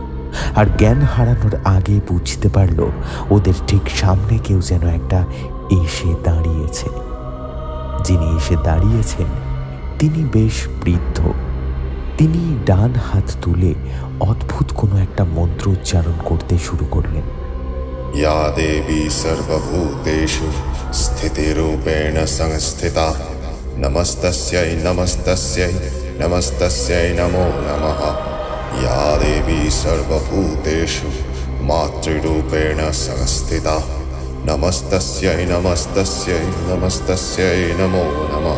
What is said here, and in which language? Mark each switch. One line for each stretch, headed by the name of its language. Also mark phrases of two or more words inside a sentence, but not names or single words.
Bangla: আর জ্ঞান হারানোর আগে বুঝতে পারল ওদের ঠিক সামনে কেউ যেন একটা এসে দাঁড়িয়েছে। যিনি এসে দাঁড়িয়েছেন তিনি বেশ বৃদ্ধ। তিনি ডান হাত তুলে অদ্ভুত কোনো একটা মন্ত্র উচ্চারণ করতে শুরু করলেন।
Sanskrit: या देवी सर्वभूतेषु स्थितिरूपेण संस्थिता नमस्तस्यै नमस्तस्यै नमस्तस्यै नमो नमः। या देवी सर्वभूतेषु मातृरूपेण संस्थिता नमस्तस्यै नमस्तस्यै नमस्तस्यै नमो नमः।